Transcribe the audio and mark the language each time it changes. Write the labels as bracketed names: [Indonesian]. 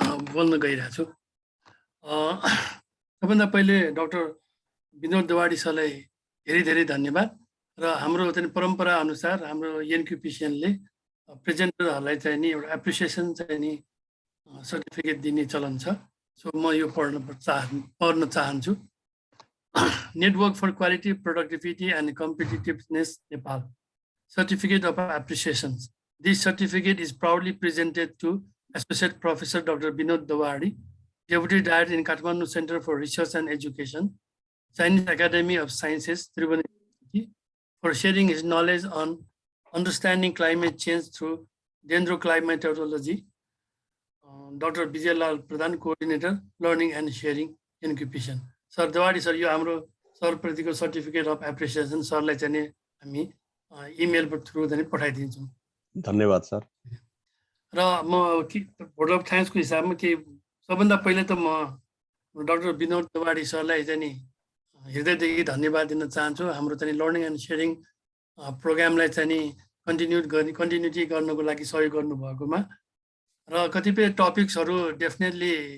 [Nepali] बोल्न गइरहेको छु सबभन्दा पहिले डाक्टर विनोद दवाडी सरलाई धेरै धेरै धन्यवाद र हाम्रो चाहिँ परम्परा अनुसार हाम्रो एनक्युपिसिएनले प्रेजेन्टरहरूलाई चाहिँ नि एउटा एप्रिसिएसन चाहिँ नि सर्टिफिकेट दिने चलन छ सो म यो पढ्न चाहन्छु Network for Quality, Productivity and Competitiveness, Nepal. [English] Certificate of Appreciation. This certificate is proudly presented to Associate Professor Dr. Binod Dawadi, Deputy Director in Kathmandu Center for Research and Education, Chinese Academy of Sciences, Tribhuvan, for sharing his knowledge on understanding climate change through dendroclimatology. Dr. Vijayalal Pradhan, Coordinator, Learning and Sharing Incubation. [Nepali] Sir Dawadi sir यो हाम्रो सरप्रतिको certificate of appreciation सरलाई चाहिँ हामी email through चाहिँ पठाइदिन्छौँ धन्यवाद sir र म भोट अफ थ्याङ्क्सको हिसाबमा के सबभन्दा पहिले त म डाक्टर विनोद दवाडी सरलाई चाहिँ नि हृदयदेखि धन्यवाद दिन चाहन्छु हाम्रो चाहिँ लर्निङ एन्ड सेयरिङ प्रोग्रामलाई चाहिँ नि कन्टिन्युटी गर्नको लागि सहयोग गर्नुभएकोमा र कतिपय टपिक्सहरू डेफिनेटली